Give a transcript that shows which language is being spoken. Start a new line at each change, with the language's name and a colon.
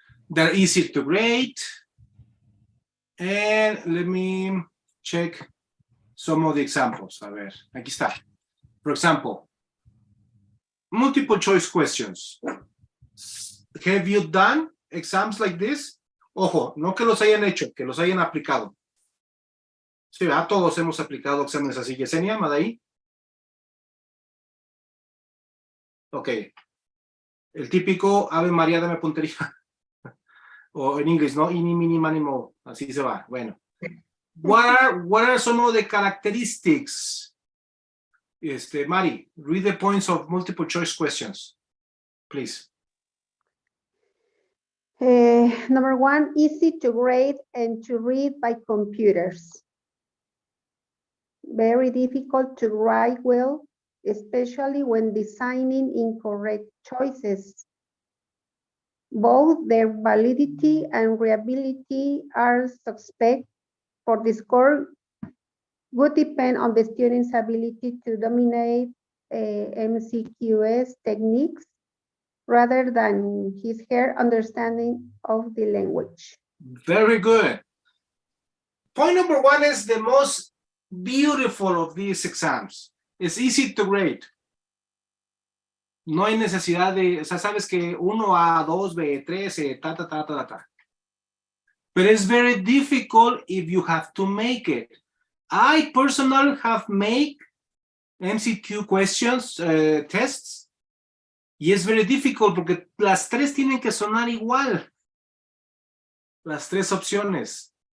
English: They're easy to grade. And let me check some of the examples.
Spanish: A ver, aquí está.
English: For example, multiple choice questions. Have you done exams like this?
Spanish: Ojo, no que los hayan hecho, que los hayan aplicado. Sí, ¿verdad? Todos hemos aplicado exámenes así. Yesenia, Madaí. Ok. El típico Ave María, dame puntería. O en inglés, ¿no?
English: Ini, mini, mani, mo.
Spanish: Así se va. Bueno.
English: What are some of the characteristics? Mari, read the points of multiple choice questions, please. Number 1, easy to grade and to read by computers. very difficult to write well, especially when designing incorrect choices. Both their validity and reliability are suspect, for the score would depend on the student's ability to dominate MCQS techniques rather than his her understanding of the language. Very good. Point number one is the most beautiful of these exams. It's easy to grade.
Spanish: No hay necesidad de, o sea, sabes que 1A, 2B, 3, ta.
English: But it's very difficult if you have to make it. I personally have made MCQ questions, tests,
Spanish: y es
English: very difficult
Spanish: porque las tres tienen que sonar igual. Las tres opciones.